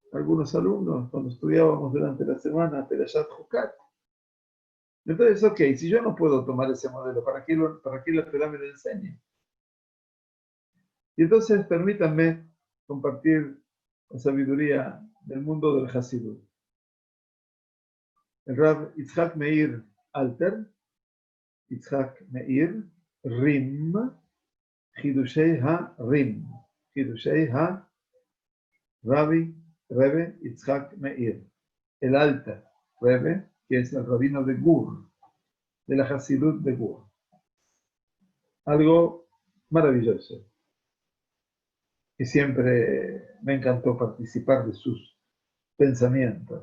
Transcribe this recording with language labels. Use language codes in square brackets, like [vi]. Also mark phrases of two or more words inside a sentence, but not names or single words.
[es] algunos alumnos cuando estudiábamos durante la semana Perashat Jucat. Entonces, ok, si yo no puedo tomar ese modelo, ¿para qué la Torah me lo enseña? Y entonces permítanme compartir la sabiduría del mundo del Hasidut. El Rav Yitzhak Meir Alter, Yitzhak Meir Rim, Hidushei Ha-Rim, Hidushei Ha-Rabbi Rebbe Yitzhak Meir, el Alter Rebbe, que es el rabino de Gur, de la Hasidut de Gur. Algo maravilloso. Y siempre me encantó participar de sus pensamientos.